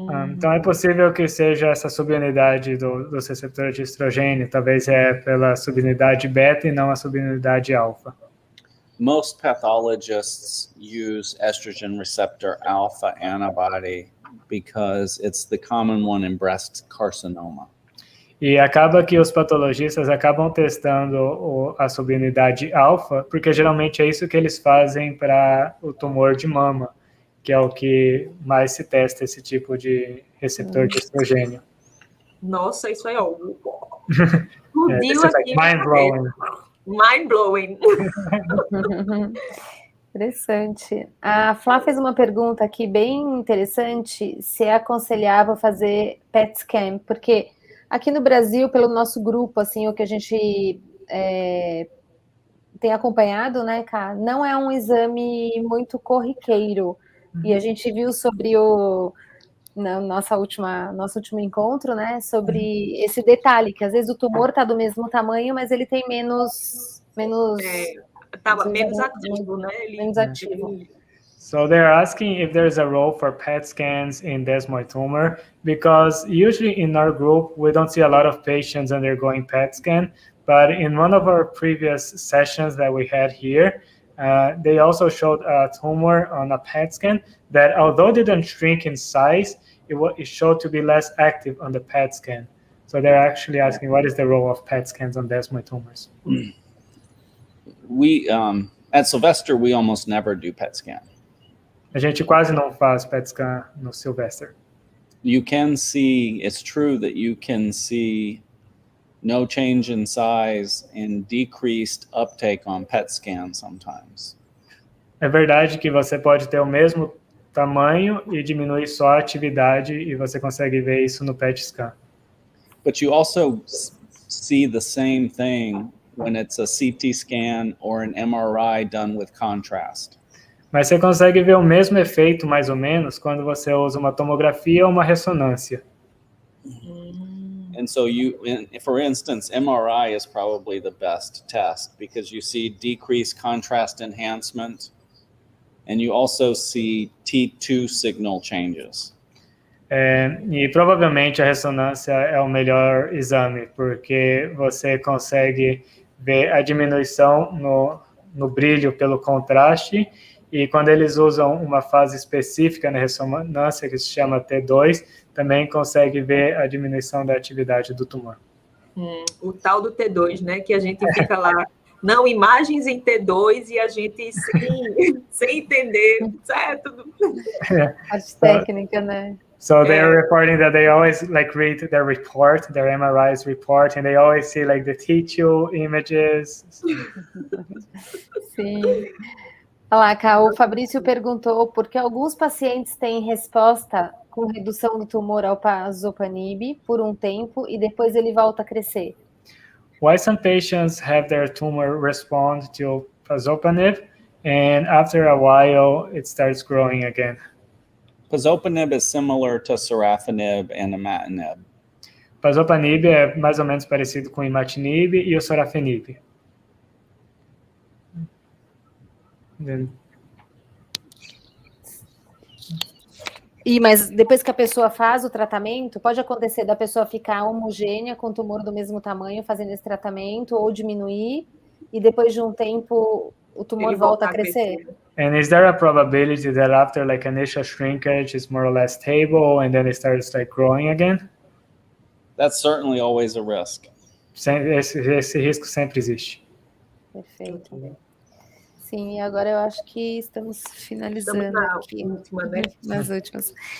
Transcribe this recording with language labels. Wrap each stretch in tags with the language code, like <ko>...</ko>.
<pt>Então é possível que seja essa subunidade dos receptores de estrogênio, talvez pela subunidade beta e não a subunidade alfa.</pt> <en>Most pathologists use estrogen receptor alpha antibody because it's the common one in breast carcinoma.</en> <pt>E acaba que os patologistas acabam testando a subunidade alfa, porque geralmente é isso que eles fazem para o tumor de mama, que é o que mais se testa esse tipo de receptor de estrogênio. Nossa, isso é óbvio.</pt> <en>Mind-blowing. Mind-blowing.</en> <pt>Interessante. A Flá fez uma pergunta aqui bem interessante, se é aconselhável fazer PET scan, porque aqui no Brasil, pelo nosso grupo, assim, o que a gente tem acompanhado, né, Ká, não é um exame muito corriqueiro. E a gente viu sobre nosso último encontro, né, sobre esse detalhe, que às vezes o tumor está do mesmo tamanho, mas ele tem menos ativo, né? Menos ativo.</pt> <en>So they're asking if there's a role for PET scans in desmoid tumor, because usually in our group, we don't see a lot of patients undergoing PET scan, but in one of our previous sessions that we had here, they also showed a tumor on a PET scan that, although it didn't shrink in size, it showed to be less active on the PET scan. So they're actually asking, what is the role of PET scans on desmoid tumors? We, at Sylvester, we almost never do PET scan.</en> <pt>A gente quase não faz PET scan no Sylvester.</pt> <en>You can see, it's true that you can see no change in size and decreased uptake on PET scan sometimes.</en> <pt>É verdade que você pode ter o mesmo tamanho e diminuir só a atividade, e você consegue ver isso no PET scan.</pt> <en>But you also see the same thing when it's a CT scan or an MRI done with contrast.</en> <pt>Mas você consegue ver o mesmo efeito, mais ou menos, quando você usa uma tomografia ou uma ressonância.</pt> <en>And so for instance, MRI is probably the best test because you see decreased contrast enhancement and you also see T2 signal changes.</en> <pt>E provavelmente a ressonância é o melhor exame, porque você consegue ver a diminuição no brilho pelo contraste, e quando eles usam uma fase específica na ressonância, que se chama T2, também consegue ver a diminuição da atividade do tumor. O tal do T2, né, que a gente fica lá não, imagens em T2 e a gente sem entender, certo? Parte técnica, né?</pt> <en>So they're reporting that they always like read their report, their MRI's report, and they always see like the tissue images.</en> <pt>Sim. Olha lá, Cá, o Fabrício perguntou por que alguns pacientes têm resposta com redução do tumor ao pazopanib por um tempo e depois ele volta a crescer.</pt> <en>Why some patients have their tumor respond to pazopanib, and after a while it starts growing again? Pazopanib is similar to sorafenib and imatinib.</en> <pt>Pazopanib é mais ou menos parecido com o imatinib e o sorafenib. Mas depois que a pessoa faz o tratamento, pode acontecer da pessoa ficar homogênea com tumor do mesmo tamanho fazendo esse tratamento ou diminuir e depois de um tempo o tumor volta a crescer?</pt> <en>And is there a probability that after like initial shrinkage it's more or less stable and then it starts like growing again? That's certainly always a risk.</en> <pt>Esse risco sempre existe. Perfeito. Sim, e agora eu acho que estamos finalizando aqui. Nas últimas.</pt>